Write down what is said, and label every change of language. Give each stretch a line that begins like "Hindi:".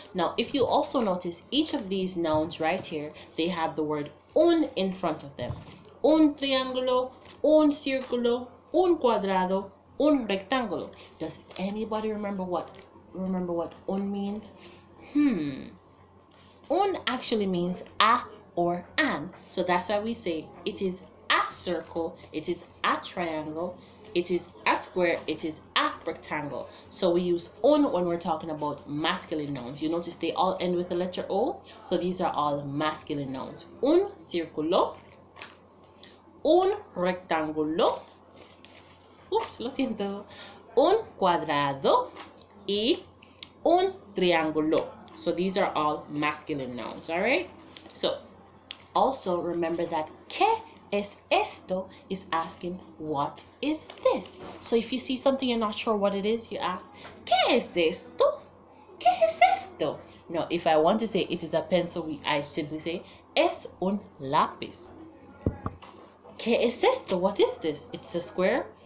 English: Now, if you also notice, each of these nouns right here, they have the word un in front of them.
Spanish: Un triángulo, un círculo, un cuadrado, un rectángulo.
English: Does anybody remember what un means? Un actually means a or an. So that's why we say it is a circle, it is a triangle, it is a square, it is a rectangle. So we use un when we're talking about masculine nouns. You notice they all end with the letter O. So these are all masculine nouns.
Spanish: Un círculo, un rectángulo, lo siento, un cuadrado y un triángulo.
English: So these are all masculine nouns, all right? So also remember that
Spanish: ¿qué es esto?
English: Is asking what is this. So if you see something you're not sure what it is, you ask
Spanish: ¿qué es esto? ¿Qué es esto?
English: Now, if I want to say it is a pencil, I simply say
Spanish: es un lápiz. ¿Qué es esto?
English: What is this? It's a square.